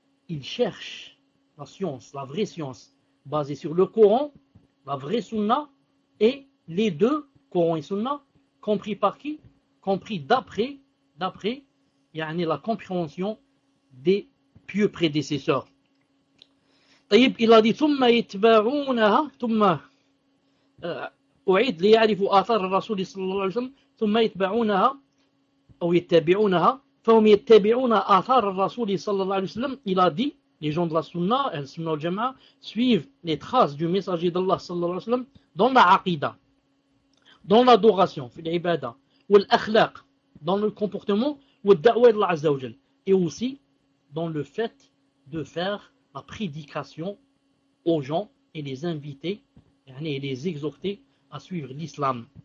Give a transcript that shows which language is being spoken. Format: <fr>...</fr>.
<fr>Ils cherchent la science, la vraie science, basée sur le Coran, la vraie sunna, et les deux, Coran et sunna, compris par qui? Compris d'après, il y a la compréhension des pieux prédécesseurs.</fr> <ar>طيب</ar> <fr>il a dit</fr> <ar>ثم يتبعونها ثم اعيد ليعرفوا اثار الرسول صلى الله عليه وسلم ثم يتبعونها او يتبعونها فهم يتبعون اثار الرسول صلى الله عليه وسلم.</ar> <fr>Il a dit les gens de la sunna, el sunna al jamaa, suivent les traces du messager d'Allah صلى الله عليه وسلم dans la aqida, dans l'adoration,</fr> <ar>في العباده, والاخلاق,</ar> <fr>dans le comportement,</fr> <ar>والدعوه الى الله عز وجل,</ar> <fr>et aussi dans le fait de faire la prédication aux gens et les inviter et les exhorter à suivre l'islam.</fr>